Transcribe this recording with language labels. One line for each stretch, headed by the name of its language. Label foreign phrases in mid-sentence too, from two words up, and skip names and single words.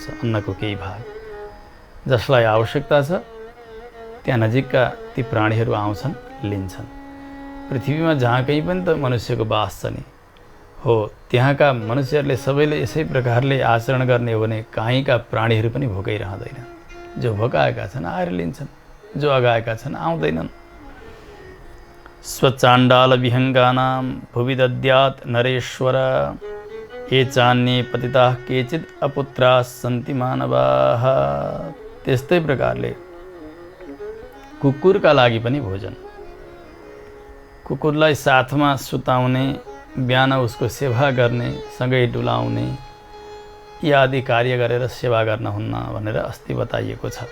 Nepali: अन्नको केही भाग जसलाई आवश्यकता छ त्यहाँ नजिकका ती प्राणीहरू आउँछन्, लिन्छन्। पृथ्वीमा जहाँ कहीँ पनि त मनुष्यको बास छ नि, हो त्यहाँका मनुष्यहरूले सबैले यसै प्रकारले आचरण गर्ने हो भने कहीँका प्राणीहरू पनि भोकै रहँदैन। जो भोकाएका छन् आएर लिन्छन्, जो अगाएका छन् आउँदैनन्।
Sanskrit: स्वचाण्डाल विहङ्गानां भुवि दद्यात् नरेश्वर, ये चान्ये पतिताः केचित् अपुत्राः सन्ति मानवाः।
Nepali: त्यस्तै प्रकारले कुकुरका लागि पनि भोजन, कुकुरलाई साथमा सुताउने, बिहान उसको सेवा गर्ने, सँगै डुलाउने, यी आदि कार्य गरेर सेवा गर्न हुन्न भनेर अस्ति बताइएको छ।